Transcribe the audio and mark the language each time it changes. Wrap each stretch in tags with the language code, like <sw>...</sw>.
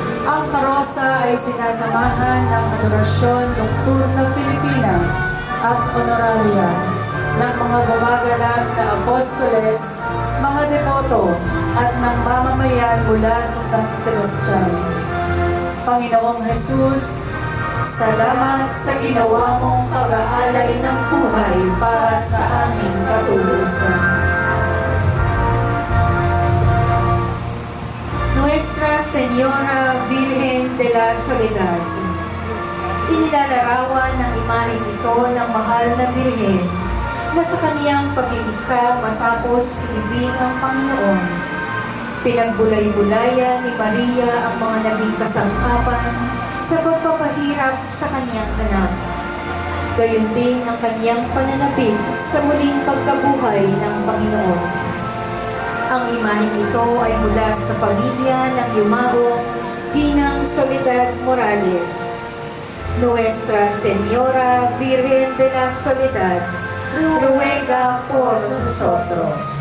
<tl>Ang karosa ay sinasamahan ng adorasyon nocturna Pilipina at honoraria ng mga gumagalang na apostoles, mga devoto, at ng mamamayan mula sa San Sebastian. Panginoong Jesus, salamat sa ginawa mong pag-aalay ng buhay para sa aming katulusan.</tl> <es>Nuestra Señora Virgen de la Soledad.</es> <tl>Inilalarawan ng imaheng ito ng mahal na Birhen na sa kaniyang pag-iisa matapos ilibing ang Panginoon. Pinagbulay-bulayan ni Maria ang mga naging kasangkapan sa pagpapahirap sa kaniyang anak. Gayon din ang kaniyang pananapit sa muling pagkabuhay ng Panginoon. Ang imaheng ito ay mula sa pamilya ng yumaong Ginang Soledad Morales.</tl> <es>Nuestra Señora Virgen de la Soledad, ruega por nosotros.</es>